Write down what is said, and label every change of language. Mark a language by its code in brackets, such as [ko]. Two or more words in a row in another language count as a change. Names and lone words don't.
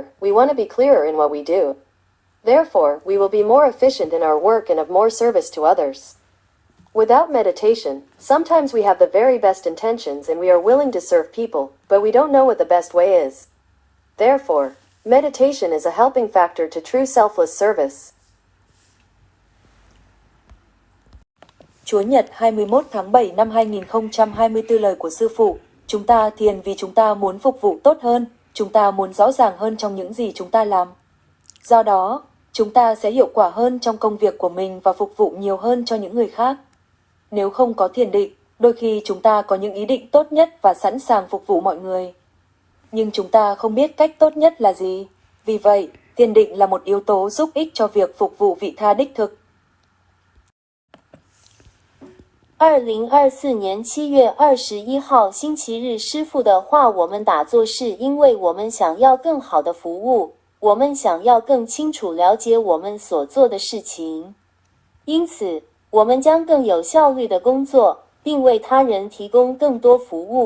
[en] We want to be clearer in what we do. Therefore, we will be more efficient in our work and of more service to others. Without meditation, sometimes we have the very best intentions and we are willing to serve people, but we don't know what the best way is. Therefore, meditation is a helping factor to true selfless service. [vi] Chúa Nhật 21 tháng 7 năm 2024 lời của Sư Phụ. Chúng ta thiền vì chúng ta muốn phục vụ tốt hơn, chúng ta muốn rõ ràng hơn trong những gì chúng ta làm. Do đó, chúng ta sẽ hiệu quả hơn trong công việc của mình và phục vụ nhiều hơn cho những người khác. Nếu không có thiền định, đôi khi chúng ta có những ý định tốt nhất và sẵn sàng phục vụ mọi người. Nhưng chúng ta không biết cách tốt nhất là gì. Vì vậy, thiền định là một yếu tố giúp ích cho việc phục vụ vị tha đích thực. [zh] 2024 年7月21号星期日师父的话，我们打坐是因为我们想要更好的服务，我们想要更清楚了解我们所做的事情，因此我们将更有效率的工作，并为他人提供更多服务。